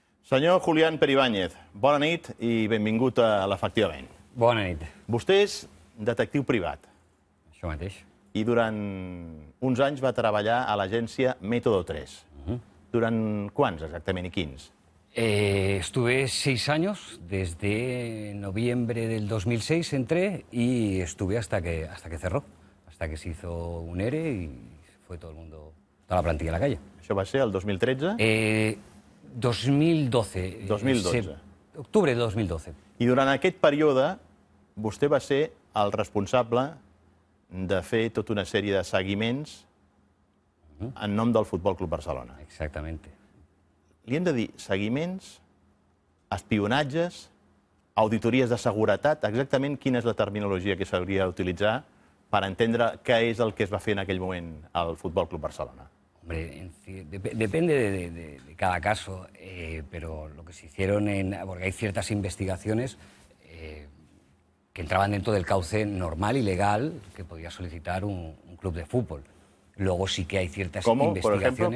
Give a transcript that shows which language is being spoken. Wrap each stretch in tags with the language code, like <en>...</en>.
<ca>Senyor Julián Peribáñez, bona nit i benvingut a l'Efectivament. Bona nit. Vostè és detectiu privat. Això mateix. I durant uns anys va treballar a l'agència Método 3. Durant quants exactament i quins?</ca> <es>Estuve 6 años, desde noviembre del 2006 entré y estuve hasta que cerró, hasta que se hizo un ERE y fue todo el mundo, toda la plantilla a la calle.</es> <ca>Això va ser el 2013? 2012. 2012. Octubre de 2012. I durant aquest període vostè va ser el responsable de fer tota una sèrie de seguiments en nom del Futbol Club Barcelona.</ca> <es>Exactamente.</es> <ca>Li hem de dir seguiments, espionatges, auditories de seguretat, exactament quina és la terminologia que s'hauria d'utilitzar per entendre què és el que es va fer en aquell moment al Futbol Club Barcelona.</ca> <es>Hombre, depende de cada caso, pero lo que se hicieron, porque hay ciertas investigaciones que entraban dentro del cauce normal y legal que podía solicitar un club de fútbol. Luego sí que hay ciertas investigaciones.</es>